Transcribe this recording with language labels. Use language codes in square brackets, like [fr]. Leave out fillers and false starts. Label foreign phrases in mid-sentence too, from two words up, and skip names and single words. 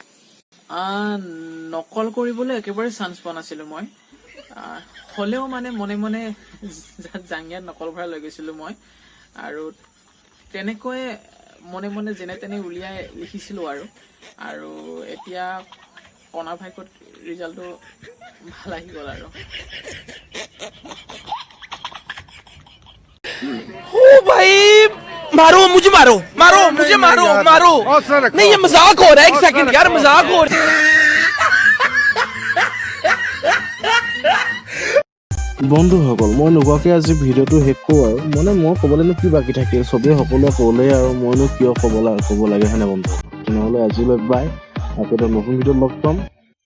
[as] নকল কৰিবলৈ একেবাৰে চান্স পোৱা নাছিলোঁ মই হ'লেও মানে মনে মনে জাংগিয়াত নকল ভৰাই লৈ গৈছিলোঁ মই আৰু তেনেকৈ মনে মনে যেনে তেনে উলিয়াই লিখিছিলোঁ আৰু এতিয়া কণা ভাইকত ৰিজাল্টটো ভাল আহি গ'ল আৰু [hi] ओ भाई मारो मुझे मारो नहीं ये मजाक हो रहा है एक सेकंड यार मजाक हो रहा है [as] বন্ধুসকল মই নোকোৱাকৈ আজি ভিডিঅ'টো শেষ কৰোঁ আৰু মানে মই ক'বলৈনো কি বাকী থাকিল চবেই সকলোৱে ক'লেই আৰু মইনো কিয় ক'ব লাগে হয়নে বন্ধু তেনেহ'লে আজিলৈ বাই আকৌ এটা নতুন ভিডিঅ'ত লগ পাম